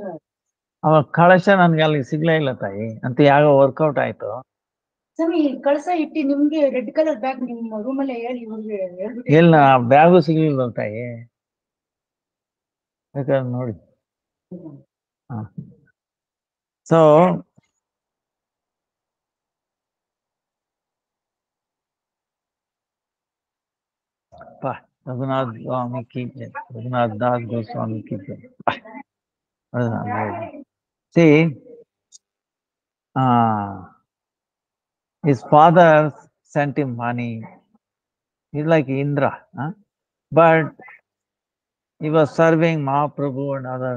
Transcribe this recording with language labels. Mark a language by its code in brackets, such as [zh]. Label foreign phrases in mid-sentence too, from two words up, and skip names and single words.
[kn] ಅವಾಗ ಕಳಶ ನನ್ಗೆ ಅಲ್ಲಿ ಸಿಗ್ಲೇ ಇಲ್ಲ ತಾಯಿ, ಅಂತ ಯಾವ ವರ್ಕೌಟ್ ಆಯ್ತು. ಸ್ವಾಮಿ ಕಳಸ ಇಟ್ಟಿ ನಿಮ್ಗೆ [en] red colour bag [kn] ನಿಮ್ಮ ರೂಮಲ್ಲೇ ಹೇಳಿ ಇವ್ರಿಗೆ ಇಲ್ಲ, ಬ್ಯಾಗು ಸಿಗ್ಲಿಲ್ಲ ತಾಯಿ, ಬೇಕಾದ್ರೆ ನೋಡಿ. [hi] ಸೊ रघुनाथ स्वामी की जय, रघुनाथ दास गोस्वामी की जय. [en] See, his father sent him money. He's like Indra, but he was serving Mahaprabhu and others.